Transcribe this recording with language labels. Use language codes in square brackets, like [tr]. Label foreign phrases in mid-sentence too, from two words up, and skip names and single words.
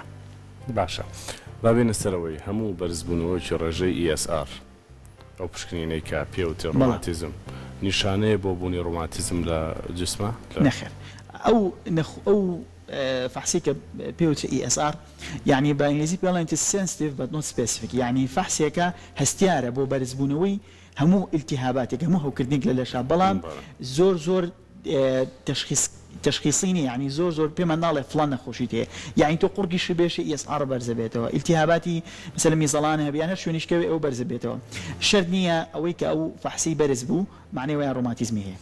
[ckb] باشە بابێنە سەرەوەی هەموو بەرزبوونەوەی ڕێژەی ESR ئەو پشکنینەی کە پێوتێ ڕۆماتیزم نیشانەیە بۆ بوونی ڕۆماتیزم لە جسمە نەخێر ئەو فحصی کە پێوتە ESR یعنی بە ئینگلیزی پێڵێن [en] sensitive but not specific [ckb] یعنی فحسێکە هەستیارە بۆ بەرزبوونەوەی هەموو ئیلتیهاباتێک هەموو هەوکردنێک لە لەشە بەڵام زۆر تشخیصینی یعنی زۆر پێمان ناڵێ فڵان نەخۆشی تێ یعنی تۆ قورگیش بێشە ESR بەرزە بێتەوە ئیلتیهاباتی مثلا میزەڵان هەبیان هەر شوێنیشکەوێ ئەو بەرزە بێتەوە شەرت نییە ئەوەی کە ئەو فحسی بەرز بوو معنی وایە ڕۆماتیزمی هەیە.